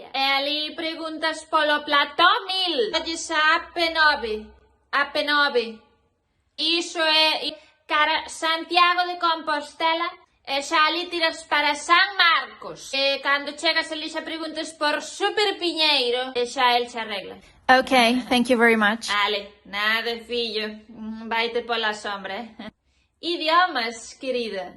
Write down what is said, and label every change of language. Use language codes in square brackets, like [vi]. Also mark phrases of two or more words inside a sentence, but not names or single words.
[gl] E ali preguntas polo plató 1000. Olles a AP9. AP9. Iso é cara Santiago de Compostela e xa ali tiras para San Marcos. E cando chegas ali xa preguntas por Super Piñeiro e xa el xa arregla. [en] Okay, thank you very much. [gl] Ale, nada, fillo. Vaite pola sombra, Idiomas, querida.